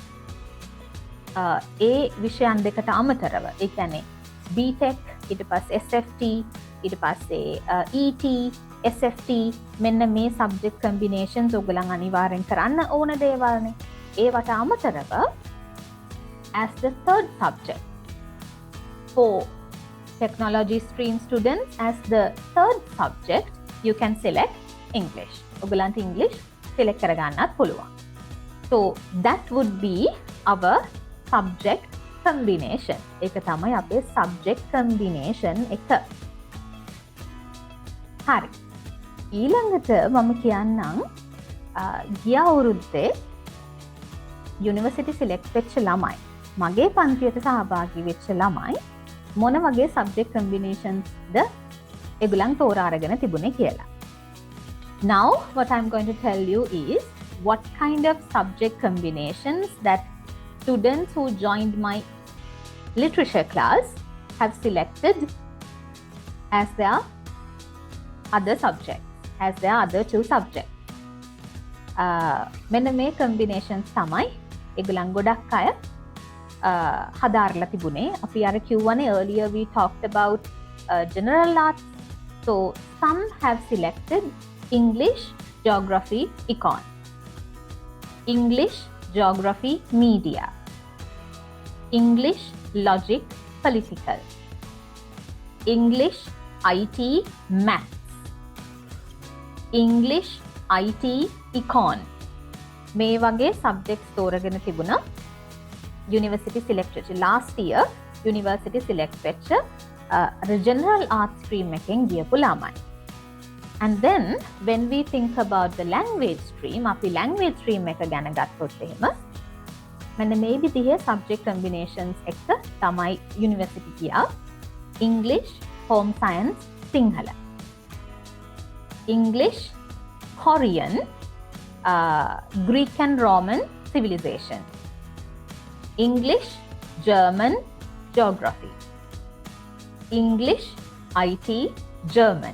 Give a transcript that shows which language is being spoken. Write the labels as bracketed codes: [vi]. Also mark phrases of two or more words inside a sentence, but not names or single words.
[si] ඒ විෂයන් දෙකට අමතරව, ඒ කියන්නේ BTech, ඊට පස්සේ SFT, ඊට පස්සේ ET, SFT, මෙන්න මේ [en] subject combinations [si] ඔයගලන් අනිවාර්යෙන් කරන්න ඕන දේවල්නේ. ඒවට අමතරව [en] as the third subject for technology stream students, as the third subject you can select English. [si] ඔයගලන්ට English select කරගන්නත් පුළුවන්. [en] So that would be our subject combination. [si] ඒක තමයි අපේ [en] subject combination [si] එක. හරි. ඊළඟට මම කියන්නම් ගිය අවුරුද්දේ [en] university select [si] වෙච්ච ළමයි, මගේ පන්තියට සහභාගී වෙච්ච ළමයි මොන වගේ [en] subject combinations [si] ද ඒගොල්ලන් තෝරා අරගෙන තිබුණේ කියලා. [en] Now what I'm going to tell you is what kind of subject combinations that students who joined my literature class have selected as their other subjects, as their other 2 subjects. [si] මෙන්න මේ combinations තමයි ඒගොල්ලන් ගොඩක් අය හදාarලා තිබුණේ. අපි අර කිව්වනේ [en] earlier we talked about general arts. So some have selected English, Geography, Econ. English, Geography, Media. English, Logic, Political. English, IT, Maths. English, IT, Econ. [si] මේ වගේ subjects තෝරගෙන තිබුණා [en] University Select [si] වෙච්ච [en] last year University Select [si] වෙච්ච [en] General Arts stream [si] එකෙන් ගියපු ළමයි. [en] And then when we think about the language stream, [si] අපි [en] language stream [si] එක ගැන ගත්තොත් එහෙම මෙන්න මේ විදිහේ [en] subject combinations [si] එක තමයි university ගියා. [en] English, Home Science, Sinhala. English, Korean, Greek and Roman civilization. English, German, geography. English, IT, German.